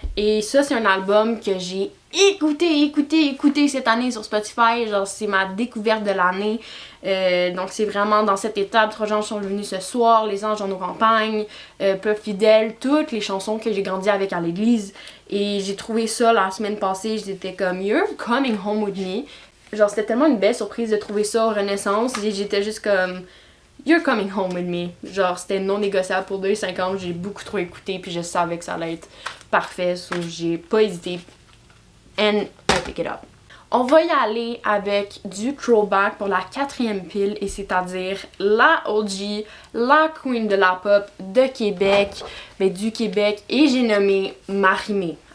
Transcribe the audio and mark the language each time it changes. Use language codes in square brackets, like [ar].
[fr] Et ça, c'est un album que j'ai écouté cette année sur Spotify. Genre, c'est ma découverte de l'année. Donc, c'est vraiment dans cette étape. 3 gens sont venus ce soir, Les anges dans nos campagnes, Peu fidèles, toutes les chansons que j'ai grandi avec à l'église. Et j'ai trouvé ça la semaine passée. J'étais comme, [en] You're coming home with me. [fr] Genre, c'était tellement une belle surprise de trouver ça au Renaissance. Et j'étais juste comme, [en] You're coming home with me. [fr] Genre, c'était non négociable pour 2,50. J'ai beaucoup trop écouté, puis je savais que ça allait être parfait. [en] So, [fr] j'ai pas hésité. [en] And I pick it up. [fr] On va y aller avec du throwback pour la 4e pile, et c'est-à-dire la OG, la queen de la pop de Québec, mais du Québec, et j'ai nommé Marie-Mé.